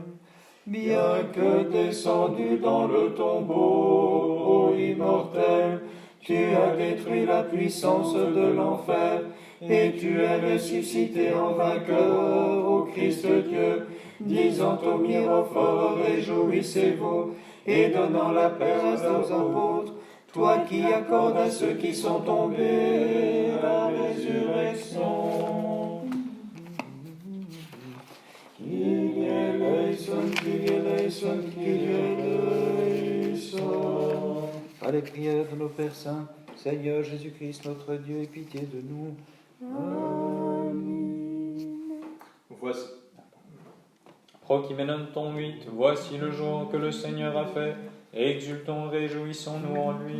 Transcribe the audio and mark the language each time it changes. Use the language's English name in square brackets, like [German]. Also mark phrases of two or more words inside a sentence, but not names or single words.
[French] Bien que descendu dans le tombeau, ô immortel, tu as détruit la puissance de l'enfer, et tu es ressuscité en vainqueur, ô Christ Dieu, disant aux mirophores, réjouissez-vous, et donnant la paix aux apôtres, toi qui accordes à ceux qui sont tombés la résurrection. [Greek] Κύριε ελέησον, Κύριε ελέησον, Κύριε ελέησον. [French] Par les prières de nos Pères saints, Seigneur Jésus-Christ, notre Dieu, aie pitié de nous. Amen. Voici. Prochimenanton 8, voici le jour que le Seigneur a fait, exultons, réjouissons-nous en lui.